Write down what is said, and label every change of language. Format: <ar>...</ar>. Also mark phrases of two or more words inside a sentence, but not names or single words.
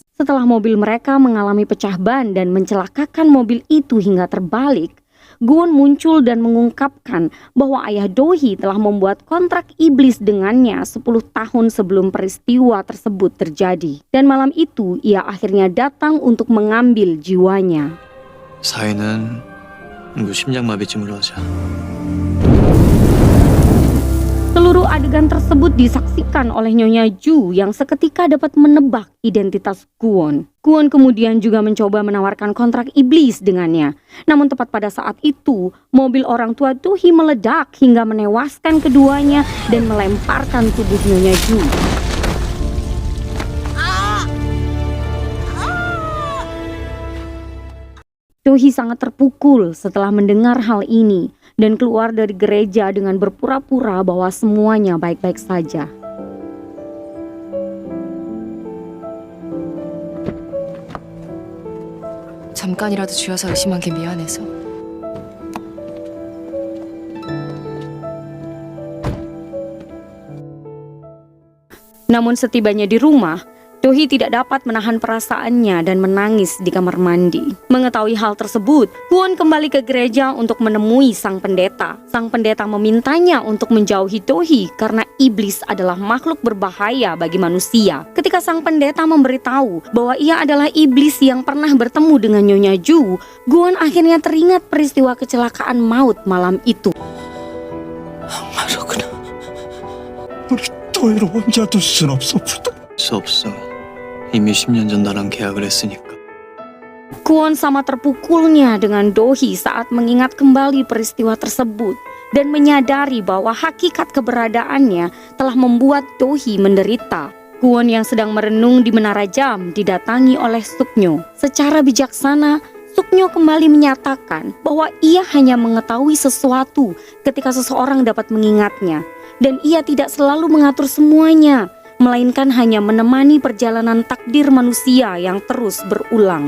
<id>Setelah mobil mereka mengalami pecah ban dan mencelakakan mobil itu hingga terbalik, Kwon muncul dan mengungkapkan bahwa ayah Do-hee telah membuat kontrak iblis dengannya 10 tahun sebelum peristiwa tersebut terjadi. Dan malam itu ia akhirnya datang untuk mengambil jiwanya.</id> <ko>사인은 심장마비쯤으로 하자.</ko> <id>Seluruh adegan tersebut disaksikan oleh Nyonya Ju yang seketika dapat menebak identitas Kwon. Kwon kemudian juga mencoba menawarkan kontrak iblis dengannya. Namun tepat pada saat itu, mobil orang tua Tohee meledak hingga menewaskan keduanya dan melemparkan tubuh Nyonya Ju. Tohee sangat terpukul setelah mendengar hal ini dan keluar dari gereja dengan berpura-pura bahwa semuanya baik-baik saja.</id> <ko>잠깐이라도 쥐어서 의심한 게 미안해서.</ko> <id>Namun setibanya di rumah, Tohee tidak dapat menahan perasaannya dan menangis di kamar mandi. Mengetahui hal tersebut, Kwon kembali ke gereja untuk menemui sang pendeta. Sang pendeta memintanya untuk menjauhi Tohee karena iblis adalah makhluk berbahaya bagi manusia. Ketika sang pendeta memberitahu bahwa ia adalah iblis yang pernah bertemu dengan Nyonya Ju, Kwon akhirnya teringat peristiwa kecelakaan maut malam itu.</id> <ko>말하구나. 우리 토이를 혼자 둘 순 없어. 수 없어. 이미 10년 전 나랑 계약을 했으니까.</ko> <id>Kwon sama terpukulnya dengan Tohee saat mengingat kembali peristiwa tersebut dan menyadari bahwa hakikat keberadaannya telah membuat Tohee menderita. Kwon yang sedang merenung di menara jam didatangi oleh Suknyo. Secara bijaksana, Suknyo kembali menyatakan bahwa ia hanya mengetahui sesuatu ketika seseorang dapat mengingatnya dan ia tidak selalu mengatur semuanya, melainkan hanya menemani perjalanan takdir manusia yang terus berulang.</id>